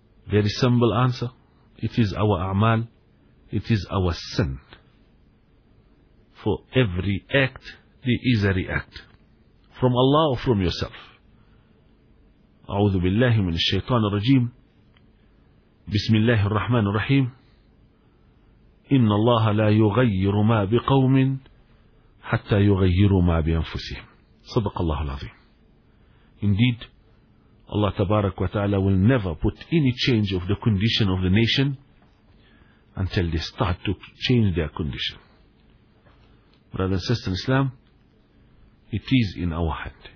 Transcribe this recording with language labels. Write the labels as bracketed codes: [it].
[en] Very simple answer. It is our a'mal. It is our sin. For every act, there is a react. From Allah or from yourself. [ar] A'udhu billahi min ash-shaytan ar-rajim. بسم الله الرحمن الرحيم إن الله لا يغير ما بقوم حتى يغير ما بأنفسهم صدق الله العظيم. [en] Indeed, Allah [ar] تبارك وتعالى [en] will never put any change of the condition of the nation until they start to change their condition. Brother and sister in Islam, it is in our hand.